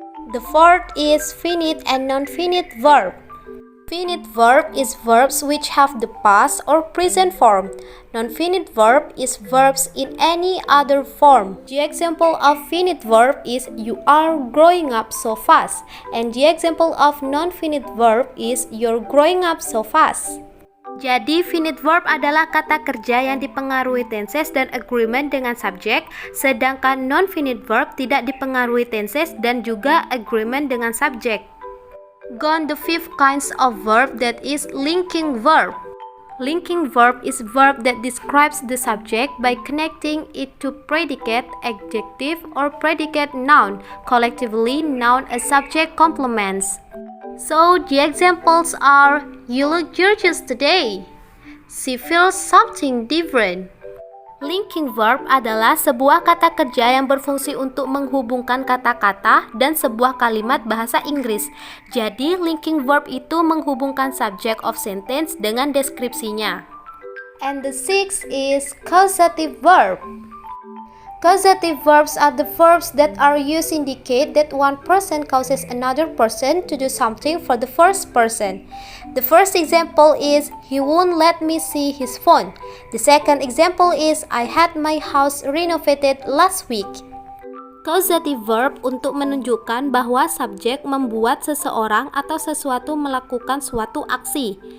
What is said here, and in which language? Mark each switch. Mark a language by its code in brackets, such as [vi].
[en] The fourth is finite and non-finite verb. Finite verb is verbs which have the past or present form. Non-finite verb is verbs in any other form. The example of finite verb is you are growing up so fast, and the example of non-finite verb is you're growing up so fast. [id] Jadi, finite verb adalah kata kerja yang dipengaruhi tenses dan agreement dengan subjek, sedangkan non-finite verb tidak dipengaruhi tenses dan juga agreement dengan subjek. [en] Gone. The fifth kinds of verb, that is linking verb. Linking verb is verb that describes the subject by connecting it to predicate, adjective, or predicate noun. Collectively, noun as subject complements. So, the examples are you look gorgeous today. She feels something different. [id] Linking verb adalah sebuah kata kerja yang berfungsi untuk menghubungkan kata-kata dan sebuah kalimat bahasa Inggris. Jadi, linking verb itu menghubungkan [en] subject of sentence [id] dengan deskripsinya. [en] And the sixth is causative verb. Causative verbs are the verbs that are used to indicate that one person causes another person to do something for the first person. The first example is, he won't let me see his phone. The second example is, I had my house renovated last week. [id] Causative verb untuk menunjukkan bahwa subjek membuat seseorang atau sesuatu melakukan suatu aksi.